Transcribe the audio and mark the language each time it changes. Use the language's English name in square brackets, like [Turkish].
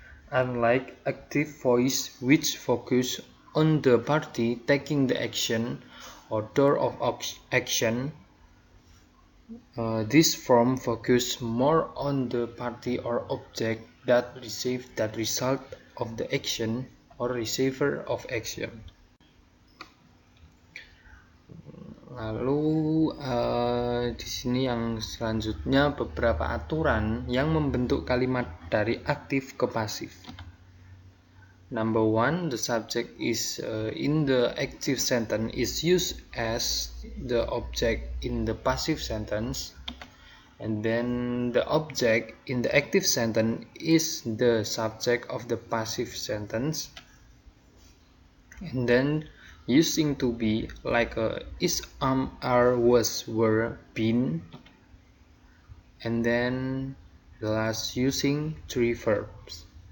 [English] Unlike active voice, which focus on the party taking the action or door of action, this form focuses more on the party or object that receives that result of the action or receiver of action. [Indonesian] Lalu di sini yang selanjutnya beberapa aturan yang membentuk kalimat dari aktif ke pasif. [English] Number one, the subject is in the active sentence is used as the object in the passive sentence, and then the object in the active sentence is the subject of the passive sentence, and then using to be like is, are, was, were, been, and then the last using three verbs.